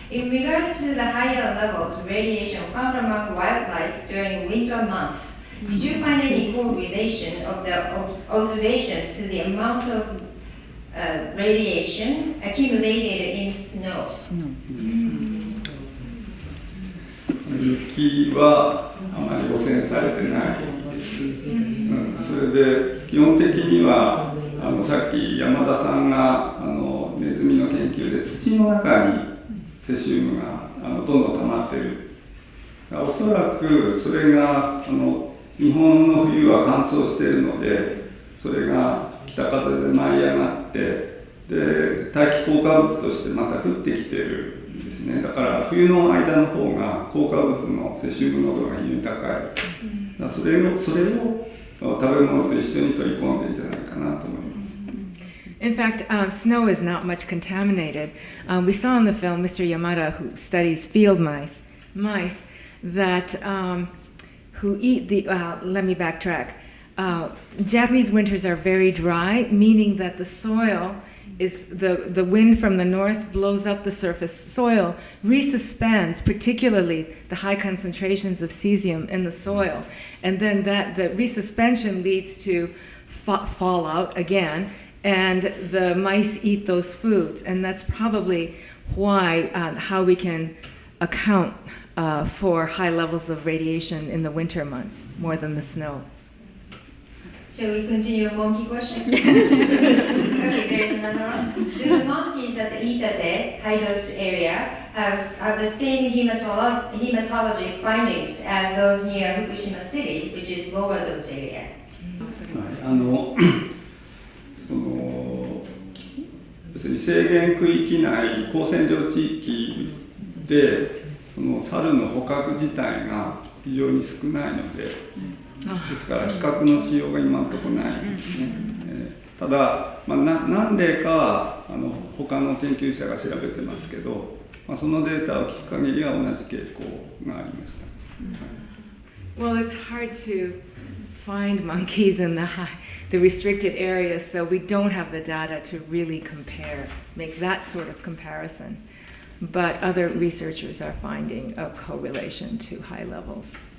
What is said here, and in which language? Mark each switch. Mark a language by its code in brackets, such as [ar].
[en] In regard to the higher levels of radiation found among wildlife during winter months, did you find any correlation of the observation to the amount of radiation accumulated in snow? [ja] 雪はあまり汚染されてない、それで基本的にはさっき山田さんがネズミの研究で土の中にセシウムがどんどん溜まっている。おそらくそれが日本の冬は乾燥しているので、それが北風で舞い上がってで大気効果物としてまた降ってきているんですね。だから冬の間の方が効果物のセシウム濃度が非常に高い。だからそれを食べ物と一緒に取り込んでいるんじゃないかなと思います。 [en] In fact, snow is not much contaminated. We saw in the film Mr. Yamada, who studies field mice that who eat the. Let me backtrack. Japanese winters are very dry, meaning that the soil is the wind from the north blows up the surface soil, resuspends, particularly the high concentrations of cesium in the soil, and then the resuspension leads to fallout again. And the mice eat those foods, and that's probably why how we can account for high levels of radiation in the winter months more than the snow. Shall we continue monkey question? Okay, there's another one. Do the monkeys at the Iitate high-dose area have the same hematologic findings as those near Fukushima City, which is lower dose area? [ja] その要するに制限区域内、高線量地域でその猿の捕獲自体が非常に少ないので、ですから比較のしようが今のところないんですね。ただ、何例かは他の研究者が調べてますけど、そのデータを聞く限りは同じ傾向がありました。 [en] Well, it's hard to find monkeys in the restricted areas, so we don't have the data to really make that sort of comparison. But other researchers are finding a correlation to high levels.